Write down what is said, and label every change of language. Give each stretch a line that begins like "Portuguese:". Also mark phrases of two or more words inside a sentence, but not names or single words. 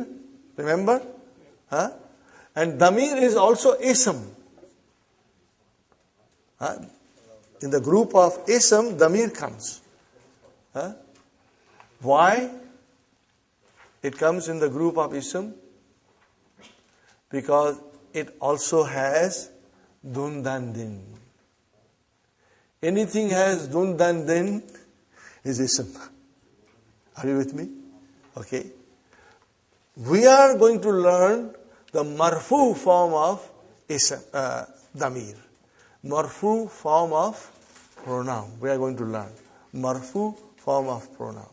English: Remember? And damir is also ism. in the group of ism, damir comes. Huh? Why it comes in the group of ism? Because it also has dun dan din. Anything has dun dan din is ism. Are you with me? Okay. We are going to learn the marfu form of ism, damir. Marfu form of pronoun. We are going to learn. Marfu form of pronoun.